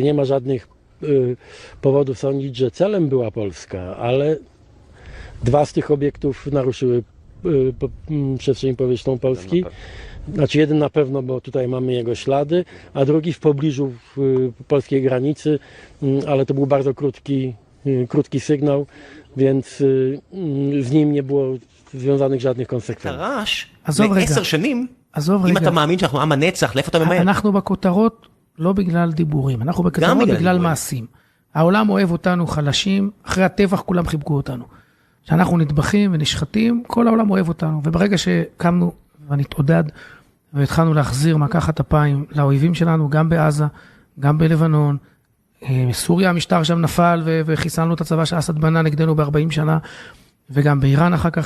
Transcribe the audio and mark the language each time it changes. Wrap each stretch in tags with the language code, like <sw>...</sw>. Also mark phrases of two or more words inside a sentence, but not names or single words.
<pl>Nie ma żadnych powodów sądzić, że celem była Polska, ale 2 z tych obiektów naruszyły przestrzeń powietrzną Polski. Znaczy jeden na pewno, bo tutaj mamy jego ślady, a drugi w pobliżu polskiej granicy, ale to był bardzo krótki sygnał, więc z nim nie było związanych żadnych konsekwencji.</pl> <he>עזוב רגע, אם אתה מאמין שאנחנו עם הנצח, לאיפה אתה ממהר? אנחנו בכותרות לא בגלל דיבורים, אנחנו בכותרות בגלל מעשים. העולם אוהב אותנו חלשים, אחרי הטבח כולם חיבקו אותנו. כשאנחנו נטבחים ונשחטים, כל העולם אוהב אותנו, וברגע שקמנו ונתעודד, והתחלנו להחזיר מקחת אפיים לאויבים שלנו, גם בעזה, גם בלבנון, סוריה המשטר שם נפל וחיסלנו את הצבא שאסד בנה נגדנו ב-40 שנה, וגם באיראן אחר כך.</he>